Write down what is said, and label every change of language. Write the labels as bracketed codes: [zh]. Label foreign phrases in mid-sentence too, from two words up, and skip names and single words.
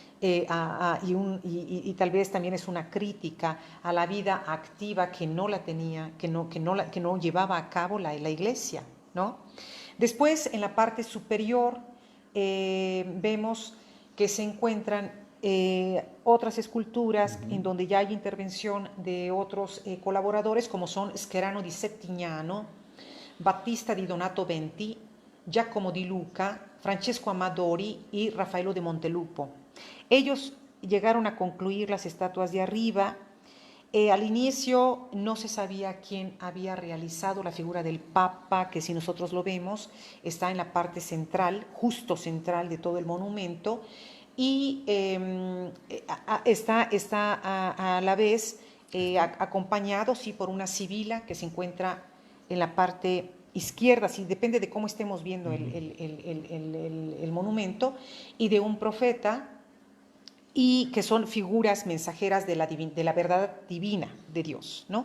[es] Y tal vez también es una crítica a la vida activa que no la tenía, que no llevaba a cabo la iglesia, ¿no? Después, en la parte superior, vemos que se encuentran otras esculturas en donde ya hay intervención de otros colaboradores, como son Scherano di Settignano, Battista di Donato Venti, Giacomo di Luca, Francesco Amadori y Raffaello de Montelupo. Ellos llegaron a concluir las estatuas de arriba. Al inicio no se sabía quién había realizado la figura del Papa, que si nosotros lo vemos está en la parte central, justo central de todo el monumento, y está a la vez acompañado sí, por una sibila que se encuentra en la parte izquierda, sí, depende de cómo estemos viendo el monumento, y de un profeta, y que son figuras mensajeras de la verdad divina de Dios, ¿no?